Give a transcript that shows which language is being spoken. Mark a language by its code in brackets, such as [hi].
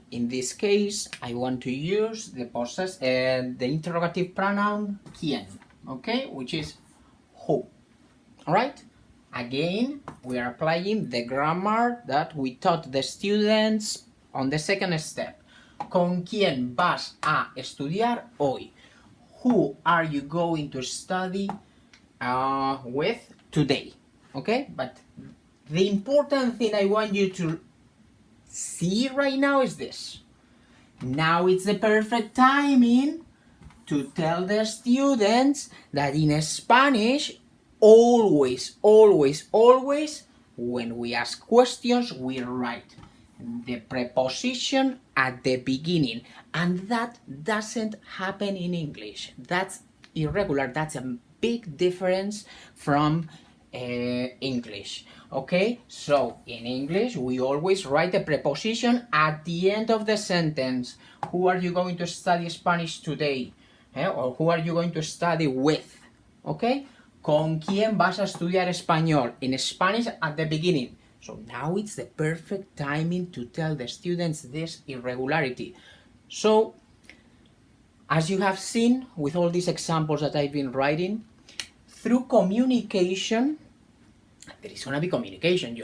[en] In this case, I want to use the the interrogative pronoun quién, okay, which is who. All right. Again, we are applying the grammar that we taught the students on the second step. [es] ¿Con quién vas a estudiar hoy? [en] Who are you going to study with today? Okay, but the important thing I want you to see right now is this. Now it's the perfect timing to tell the students that in Spanish, always, always, always, when we ask questions, we write the preposition at the beginning. And that doesn't happen in English. That's irregular. That's a big difference from English. Okay, so in English we always write the preposition at the end of the sentence. Who are you going to study Spanish today? Or who are you going to study with? [es] Okay, ¿con quién vas a estudiar español? [en] In Spanish at the beginning. So now it's the perfect timing to tell the students this irregularity. So as you have seen with all these examples that I've been writing, through communication, there is going to be communication.